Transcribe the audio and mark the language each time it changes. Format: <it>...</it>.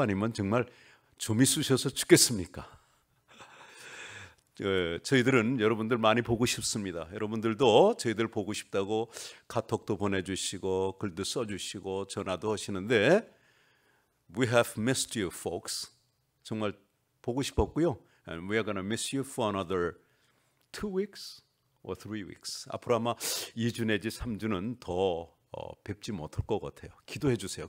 <ko>아니면 정말 좀이 쑤셔서 죽겠습니까? 저희들은 여러분들 많이 보고 싶습니다. 여러분들도 저희들 보고 싶다고 카톡도 보내주시고 글도 써주시고 전화도 하시는데</ko> <en>We have missed you folks.</en> <ko>정말 보고 싶었고요.</ko> <en>And we are going to miss you for another 2 weeks or 3 weeks.</en> <ko>앞으로 아마 2주 내지 3주는 더 뵙지 못할 것 같아요. 기도해 주세요.</ko>